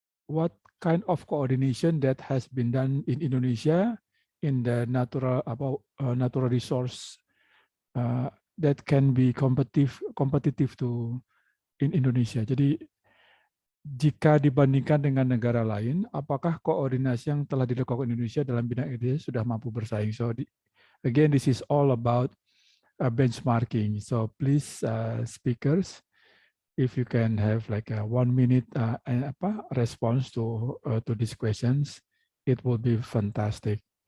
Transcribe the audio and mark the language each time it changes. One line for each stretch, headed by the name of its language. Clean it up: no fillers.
English: What kind of coordination that has been done in Indonesia in the natural resource that can be competitive to in Indonesia.
Indonesian: Jadi jika dibandingkan dengan negara lain, apakah koordinasi yang telah dilakukan Indonesia dalam bidang ini sudah mampu bersaing?
English: So again, this is all about benchmarking. So please, speakers, if you can have like a 1 minute response to these questions, it will be fantastic.